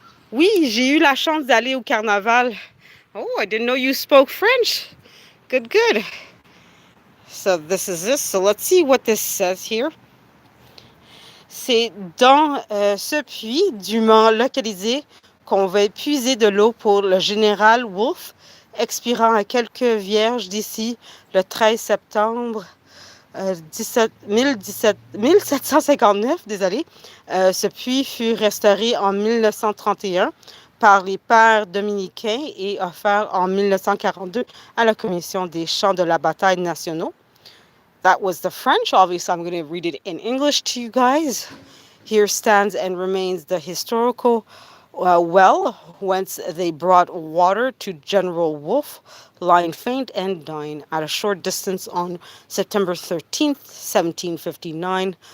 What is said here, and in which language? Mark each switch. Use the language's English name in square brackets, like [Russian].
[French] Oui, j'ai eu la chance d'aller au carnaval. [English] Oh, I didn't know you spoke French. Good, good. So this is this. So let's see what this says here. [French] C'est dans ce puits dûment localisé qu'on va puiser de l'eau pour le général Wolfe, expirant à quelques vierges d'ici le 13 septembre 1759, désolé. Ce puits fut restauré en 1931 par les pères dominicains et offert en 1942 à la Commission des champs de la bataille nationaux. [English] That was the French. Obviously, I'm going to read it in English to you guys. Here stands and remains the historical well whence they brought water to General Wolfe, lying faint and dying at a short distance on September 13th, 1759.